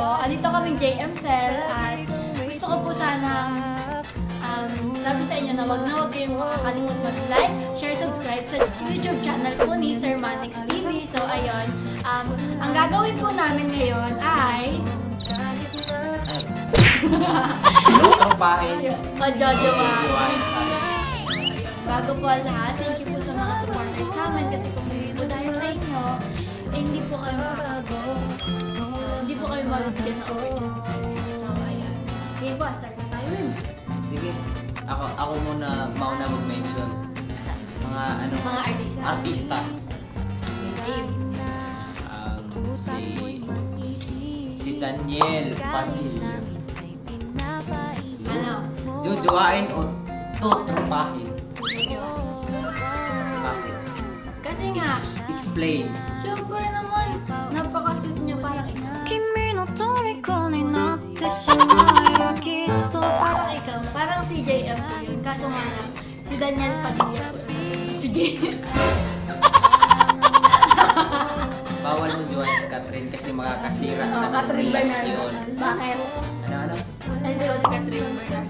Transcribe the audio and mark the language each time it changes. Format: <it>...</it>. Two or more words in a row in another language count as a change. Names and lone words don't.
<tl>Andito kaming JM Cell at gusto ko po sana sabi sa inyo na wag kayong makakalimut mag-like, share, subscribe sa YouTube channel po ni Sir Manix TV. So, ayun. Ang gagawin po namin ngayon ay... Tropahin. Magjojowain. Bago po ang lahat,</tl> <en>thank you</en> <tl>po sa mga supporters namin kasi kung hindi po dahil sa inyo, hindi po kayo mabibigyan ng opportunity. So, ayun. Okay po, start na tayo rin. Sige. Ako muna mauna mag-mention. Mga artista. Si Daniel Padilla. Ano? Jojowain o totropahin? Bakit? Kasi nga, Explain. syempre naman, napaka-sweet niya parang ikaw.</tl> <ja>君の虜になってしまえばきっと</ja> <tl>Parang ikaw, parang si JM po yun. Kaso nga lang, si Daniel Padilla po yun. Si JM. Bawal mo join si Catherine kasi makakasira Oh, Catherine Bernardo. yun. Bakit? Ano? Ay, si Catherine Bernardo.</tl>